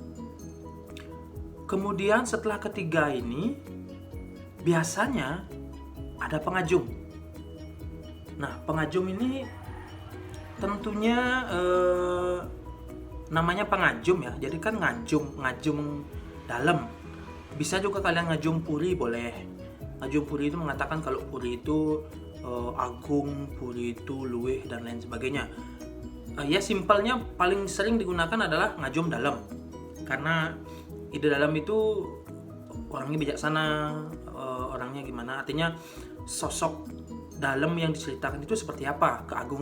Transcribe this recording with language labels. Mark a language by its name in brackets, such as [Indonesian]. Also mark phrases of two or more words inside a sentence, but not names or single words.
[Indonesian] Kemudian setelah ketiga ini biasanya ada pengajum. Nah, pengajum ini tentunya namanya pengajum ya. Jadi kan ngajum dalam. Bisa juga kalian ngajum puri, boleh. Ngajum puri itu mengatakan kalau puri itu agung, puri itu luweh dan lain sebagainya. Ya simpelnya paling sering digunakan adalah ngajum dalam. Karena ide dalam itu orangnya bijaksana, orangnya gimana, artinya sosok dalam yang diceritakan itu seperti apa keagungannya.